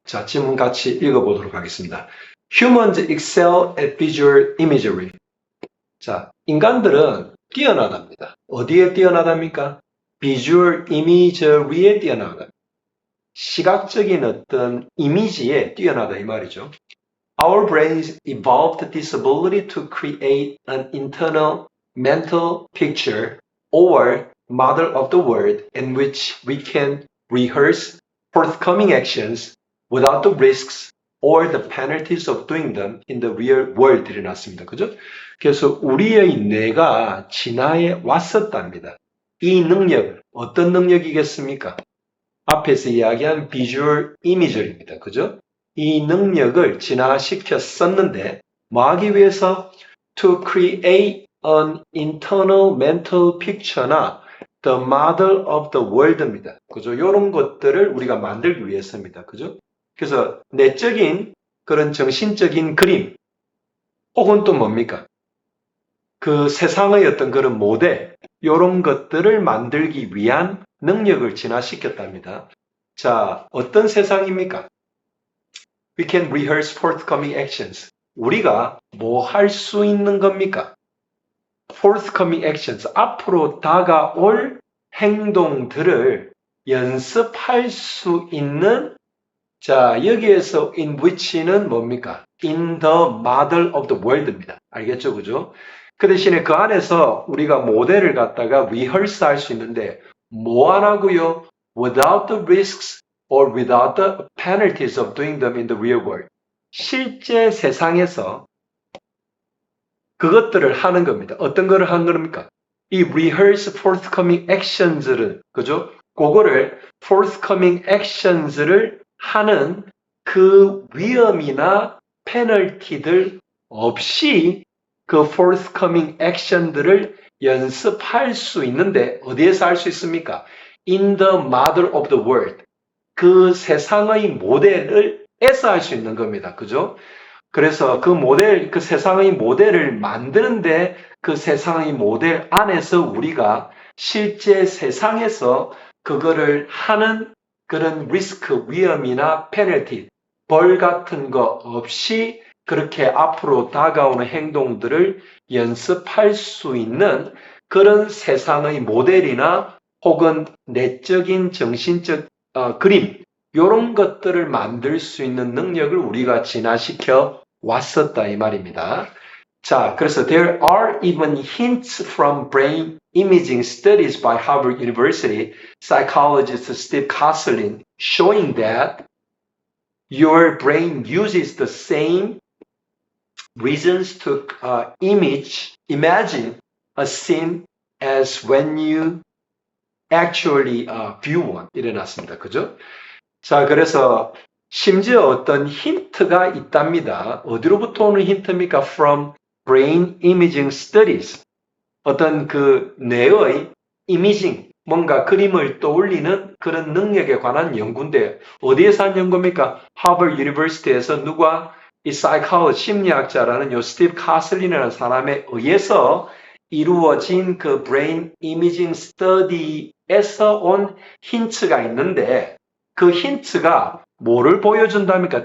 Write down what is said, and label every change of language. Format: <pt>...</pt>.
<ko>자, 지문 같이 읽어보도록 하겠습니다.</ko> <en>Humans excel at visual imagery.</en> <ko>자, 인간들은 뛰어나답니다. 어디에 뛰어나답니까? visual imagery에 뛰어나다. 시각적인 어떤 이미지에 뛰어나다 이 말이죠.</ko> <en>Our brains evolved this ability to create an internal mental picture or model of the world in which we can rehearse forthcoming actions without the risks or the penalties of doing them in the real world.</en> <ko>이래놨습니다. 그죠? 그래서 우리의 뇌가 진화해 왔었답니다. 이 능력, 어떤 능력이겠습니까? 앞에서 이야기한 비주얼 이미저입니다. 그죠? 이 능력을 진화시켰었는데 뭐 하기 위해서</ko> <en>to create an internal mental picture나 the model of the world</en> <ko>입니다. 그죠? 이런 것들을 우리가 만들기 위해서입니다. 그죠? 그래서 내적인 그런 정신적인 그림 혹은 또 뭡니까? 그 세상의 어떤 그런 모델 이런 것들을 만들기 위한 능력을 진화시켰답니다. 자, 어떤 세상입니까?</ko> <en>We can rehearse forthcoming actions.</en> <ko>우리가 뭐 할 수 있는 겁니까?</ko> <en>forthcoming actions.</en> <ko>앞으로 다가올 행동들을 연습할 수 있는 자, 여기에서 in which는 뭡니까?</ko> <en>in the model of the world입니다.</en> <ko>알겠죠? 그죠? 그 대신에 그 안에서 우리가 모델을 갖다가 rehearse 할 수 있는데 뭐 안 하고요?</ko> <en>without the risks or without the penalties of doing them in the real world.</en> <ko>실제 세상에서 그것들을 하는 겁니다. 어떤 거를 하는 겁니까? 이</ko> <en>rehearse forthcoming actions</en> <ko>를, 그죠? 그거를 forthcoming actions를 하는 그 위험이나 페널티들 없이 그 forthcoming action들을 연습할 수 있는데 어디에서 할 수 있습니까?</ko> <en>In the model of the world.</en> <ko>그 세상의 모델에서 할 수 있는 겁니다. 그죠? 그래서 그 모델, 그 세상의 모델을 만드는데 그 세상의 모델 안에서 우리가 실제 세상에서 그거를 하는 그런 리스크, 위험이나 페널티, 벌 같은 거 없이 그렇게 앞으로 다가오는 행동들을 연습할 수 있는 그런 세상의 모델이나 혹은 내적인 정신적 그림, 이런 것들을 만들 수 있는 능력을 우리가 진화시켜 왔었다 이 말입니다. 자, 그래서</ko> <en>there are even hints from brain imaging studies by Harvard University psychologist Steve Kosselin showing that your brain uses the same reasons to imagine a scene as when you actually view one.</en> <ko>일어났습니다. 그죠? 자, 그래서 심지어 어떤 힌트가 있답니다. 어디로부터 오는 힌트입니까?</ko> <en>From brain imaging studies.</en> <ko>어떤 그 뇌의 이미징, 뭔가 그림을 떠올리는 그런 능력에 관한 연구인데 어디에서 한 연구입니까? 하버드 유니버시티에서 누가 이 psychologist, 심리학자라는 요 스티브 카슬린이라는 사람에 의해서 이루어진 그 brain imaging study에서 온 힌트가 있는데 그 힌트가 뭐를 보여준답니까?</ko>